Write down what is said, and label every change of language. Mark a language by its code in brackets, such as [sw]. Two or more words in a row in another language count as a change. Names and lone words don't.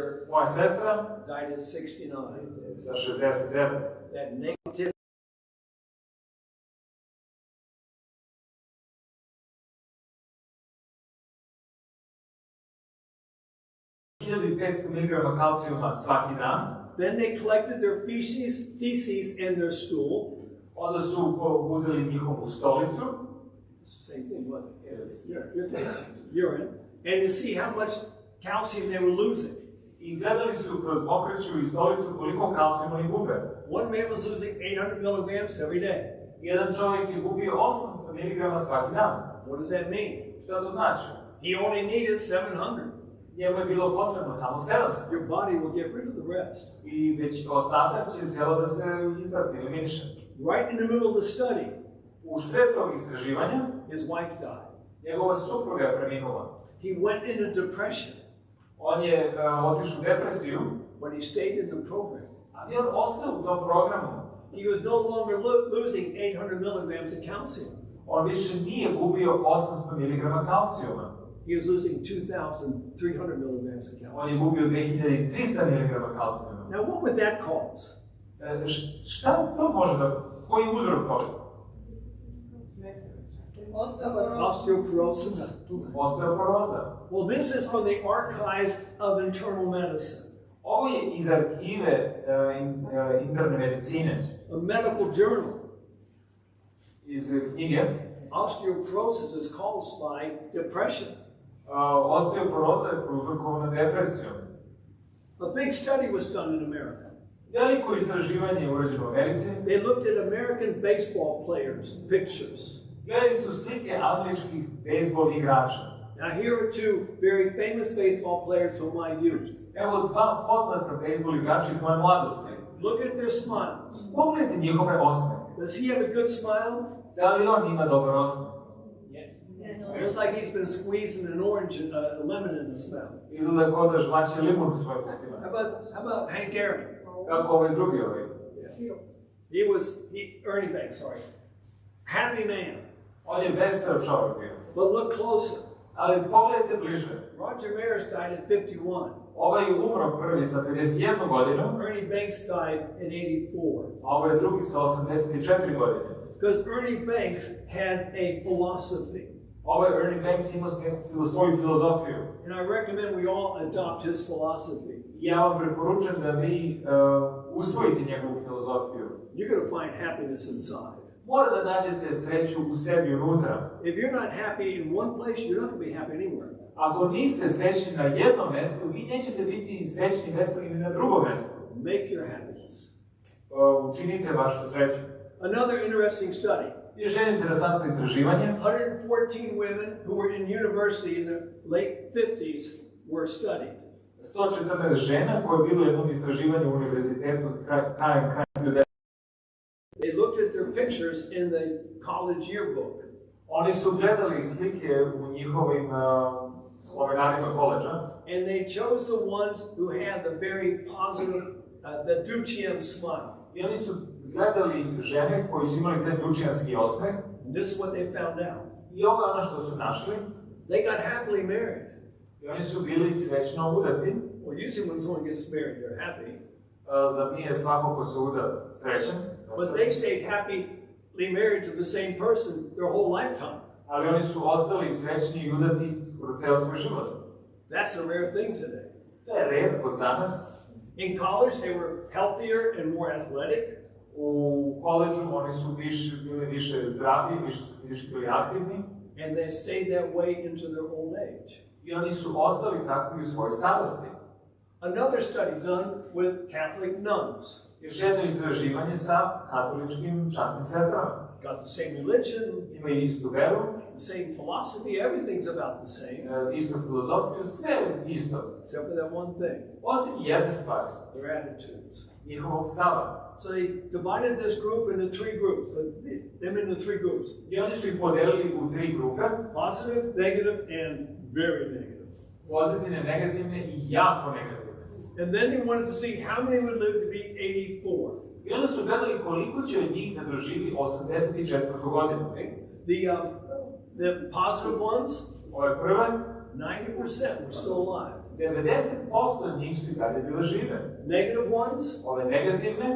[sr] Moja sestra [en] died at 69. [sr] sa 69. [en] That negative [sr] 1500 mg kalcijuma svaki dan. [en] Then they collected their feces and their stool. [sr] Onda su uzeli njihovu stolicu. [en] It's the same thing, what? Urine. And to see how much calcium they were losing. [sr] I gledali su kroz pokreću i stolicu koliko kalcijuma oni gube. [en] One man was losing 800 milligrams every day. [sr] Jedan čovjek je gubio 800 mg svaki dan. [en] What does that mean? [sr] Šta to znači? [en] He only needed 700. [sr] Njemu je bilo potrebno samo 700. [en] Your body will get rid of the rest. [sr] I već ostatak će tijelo da se izbaci, eliminiše. [en] Right in the middle of the study, [sr] U sred tog istraživanja, [en] his wife died. [sr] njegova supruga je preminula. [en] He went into depression, [sr] On je otišao u depresiju, [en] but he stayed in the program. [sr] ali on ostao u tom programu. [en] He was no longer losing 800 milligrams of calcium. [sr] On više nije gubio 800 mg kalcijuma. [en] He was losing 2,300 milligrams of [sr] On [en] calcium. [sr] je gubio 2300 mg kalcijuma. [en] Now, what would that cause? [sr] Šta to može da... Koji je uzrok toga? [en] Osteoporosis. [sr] Osteoporoza. [en] Well, this is from the archives of internal medicine. [sr] Ovo je iz arhive interne medicine, [en] A medical journal. [sr] iz knjige. [en] Osteoporosis is caused by depression. [sr] Osteoporoza je prouzrokovana depresijom. [en] A big study was done in America. [sr] Veliko istraživanje je urađeno u Americi. [en] They looked at American baseball players' pictures. [sr] Gledali su slike američkih bejsbol igrača. [en] Now, here are two very famous baseball players from my youth. [sr] Evo dva poznata bejsbol igrača iz moje mladosti. [en] Look at their smiles. [sr] Pogledajte njihove osmehe. [en] Does he have a good smile? [sr] Da li on ima dobar osmeh? [en] It's like he's been squeezing an orange and a lemon in his mouth. [sr] Izgleda kao da žvaće limun u svojim ustima. [en] How about Hank Aaron? [sr] Kako ovaj drugi ovaj? [en] Ernie Banks, sorry. Happy man. [sr] On je veseo čovjek bio. [en] But look closer. [sr] Ali pogledajte bliže. [en] Roger Maris died at 51. [sr] Ovaj je umro prvi sa 51 godinu, [en] Ernie Banks died at 84. [sr] a ovaj drugi sa 84 godine. [en] Because Ernie Banks had a philosophy. [sr] Ovaj Ernie Banks ima svoju filozofiju. [en] And I recommend we all adopt his philosophy. [sr] Ja vam preporučujem da vi usvojite njegovu filozofiju. [en] You're going to find happiness inside. [sr] Mora da nađete sreću u sebi unutra. [en] If you're not happy in one place, you're not going to be happy anywhere. [sr] Ako niste srećni na jednom mjestu, vi nećete biti srećni veseli ni na drugom mjestu. [en] Make your happiness. [sr] Učinite vašu sreću. [en] Another interesting study. [sr] Još jedno interesantno istraživanje. [en] 114 women who were in university in the late 50s were studied. [sr] 114 žena koje je bilo u jednom istraživanju u univerzitetu krajem 90. [en] They looked at their pictures in the college yearbook. [sr] Oni su gledali slike u njihovim slovenarima koleđa. [en] And they chose the ones who had the very positive, the Duchian smile. [sr] I oni su gledali žene koji su imali taj dučijanski osmeh. [en] And this is what they found out. [sr] I ovo je ono što su našli. [en] They got happily married. [sr] I oni su bili srećno udati. [en] Well, usually when someone gets married, they're happy. [sr] Zar nije svako ko se uda srećan? [en] But they stayed happily married to the same person their whole lifetime. [sr] Ali oni su ostali srećni i udati skoro ceo svoj život. [en] That's a rare thing today. [sr] To je retkost danas. [en] In college, they were healthier and more athletic. [sr] U koleđžu oni su bili više zdravi, više su fizički bili aktivni. [en] And they stayed that way into their old age. [sr] I oni su ostali takvi u svojoj starosti. [en] Another study done with Catholic nuns. [sr] Još jedno istraživanje sa katoličkim časnim sestrama. [en] Got the same religion, [sr] Imaju istu veru, [en] the same philosophy, everything's about the same, [sr] istu filozofiju, sve isto. [en] except for that one thing, [sr] Osim jedne stvari, [en] their attitudes. [sr] njihovog stava. [en] So they divided this group into three groups, them into three groups. [sr] I oni su ih podelili u 3 grupe, [en] Positive, negative, and very negative. [sr] pozitivne, negativne i jako negativne. [en] And then they wanted to see how many would live to be 84. [sr] I onda su gledali koliko će od njih da doživi 84. godinu. [en] The positive ones, [sr] Ove prve, [en] 90% were still alive. [sr] 90% od njih su i dalje bile žive. [en] Negative ones, [sr] Ove negativne,